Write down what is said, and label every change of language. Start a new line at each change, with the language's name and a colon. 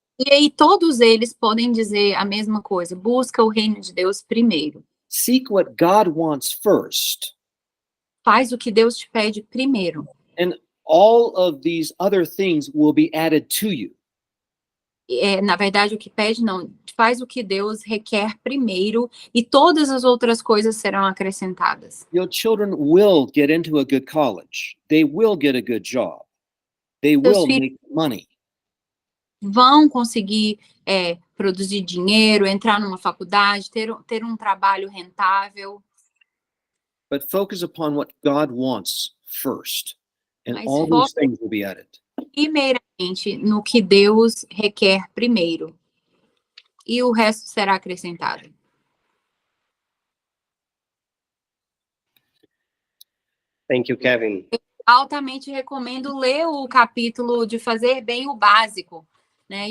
Portuguese: E aí todos eles podem dizer a mesma coisa: busca o reino de Deus primeiro.
English: Seek what God wants first.
Portuguese: Faz o que Deus te pede primeiro.
English: And all of these other things will be added to you.
Portuguese: Na verdade, o que pede não, faz o que Deus requer primeiro e todas as outras coisas serão acrescentadas.
English: Your children will get into a good college. They will get a good job. They will make money.
Portuguese: Vão conseguir produzir dinheiro, entrar numa faculdade, ter um trabalho rentável.
English: But focus upon what God wants first. And
Portuguese: Mas
English: all these things will be added.
Portuguese: Primeiramente, no que Deus requer primeiro. E o resto será acrescentado.
English: Thank you, Kevin.
Portuguese: Eu altamente recomendo ler o capítulo de Fazer Bem o Básico, né?